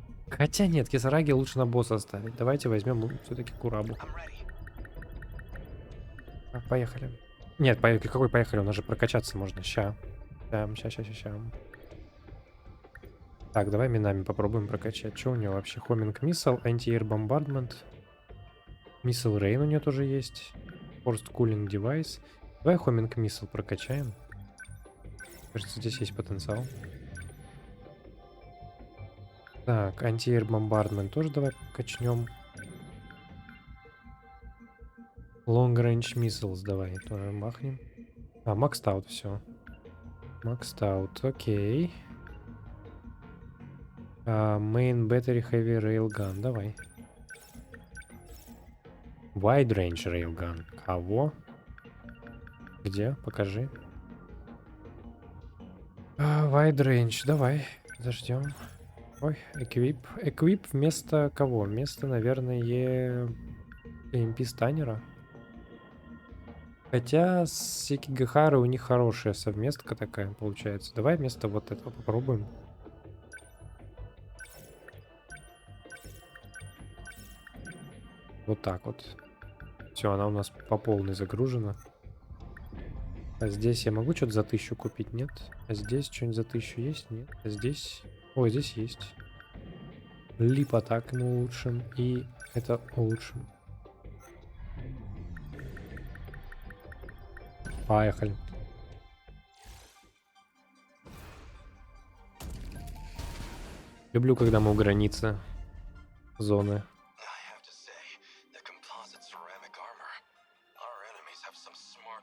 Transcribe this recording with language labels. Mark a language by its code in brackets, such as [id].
[ru] Хотя нет, Кисараги лучше на босса оставить. Давайте возьмем все-таки Курабу. [en] I'm ready. [ru] Так, поехали. Нет, какой поехали? У нас же прокачаться можно. Ща. Ща. Так, давай Минами попробуем прокачать. Что у него вообще? Хоминг Миссал, Anti-Air Bombardment. Миссал Рейн у нее тоже есть. Forced Cooling Device. Давай Хоминг Миссал прокачаем. Кажется, здесь есть потенциал. Так, Anti-Air Bombardment тоже давай качнем. Long Range Missiles давай тоже махнем. Maxed Out, все. Maxed Out, окей. Main Battery Heavy Railgun, давай. Wide Range Railgun. Кого? Где? Покажи. Wide Range, давай. Подождем. Ой, Equip. Equip вместо кого? Вместо, наверное, EMP станера. Хотя с Сикигахарой у них хорошая совместка такая получается. Давай вместо вот этого попробуем. Вот так вот. Все, она у нас по полной загружена. А здесь я могу что-то за 1000 купить? Нет. А здесь что-нибудь за 1000 есть? Нет. А здесь... Ой, здесь есть. Лип атак мы улучшим. И это улучшим. Поехали. Люблю, когда мы у границы зоны. [en] I have to say, the composite ceramic armor. Our enemies have some smart